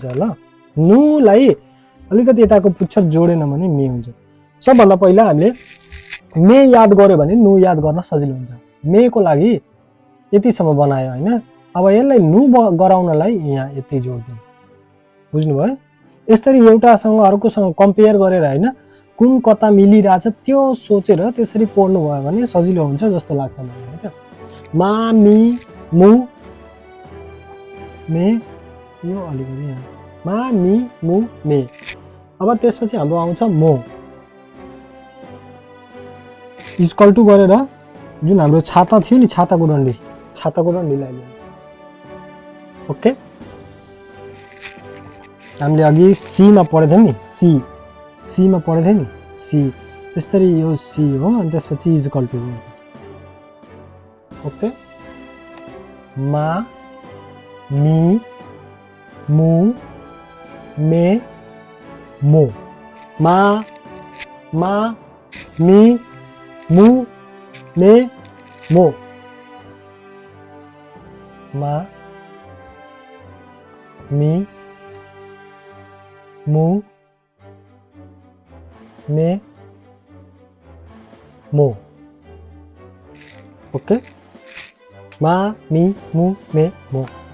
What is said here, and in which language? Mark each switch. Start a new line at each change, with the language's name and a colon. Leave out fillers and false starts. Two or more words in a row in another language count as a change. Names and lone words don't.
Nepali: ल नुलाई अलिकति यताको पुच्छर जोडेन भने मे हुन्छ सबभन्दा पहिला हामीले मे याद गर्यो भने नु याद गर्न सजिलो हुन्छ मेको लागि यतिसम्म बनायो हैन अब यसलाई नु गराउनलाई यहाँ यति जोड्दिनु बुझ्नु भयो यसरी एउटासँग अर्कोसँग कम्पेयर गरेर हैन कुन कता मिलिरहेछ त्यो सोचेर त्यसरी पढ्नु भयो भने सजिलो हुन्छ जस्तो लाग्छ मलाई हैन
Japanese: ま み む
Nepali: मे यो अलिकति यहाँ
Japanese: ま み む め
Nepali: अब त्यसपछि हाम्रो आउँछ मो
English: equal to
Nepali: गरेर जुन हाम्रो छाता थियो नि छाताको डन्डीलाई ओके हामीले अघि सी मा पढेको थियौं नि सी मा पढेको थियौं नि सी त्यसरी यो सी हो अनि त्यसपछि
English: equal to
Nepali: ओके
Japanese: ま み む め も まみ む め も ま み む め も ओके ま み む め も